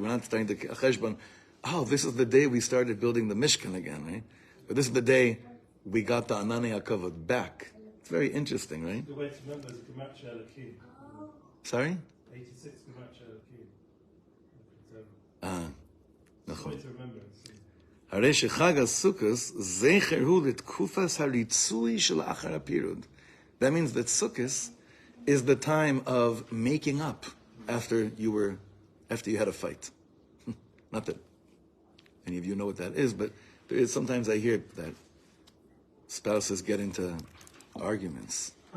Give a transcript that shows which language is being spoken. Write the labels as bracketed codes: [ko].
[en] We're not starting to cheshbon. Oh, this is the day we started building the Mishkan again, right? But this is the day we got the ananei hakavod back. It's very interesting, right? The way to remember is Gemacha Elokim. Sorry? 86 Gemacha Elokim. Ah, It's the way to remember it. [he] הרי שחג הסוכos זכר הוא לתקופת הריצוי של אחר הפירוד. [en] That means that Sukkos is the time of making up after you had a fight. Not that any of you know what that is, but there is, sometimes I hear that spouses get into arguments.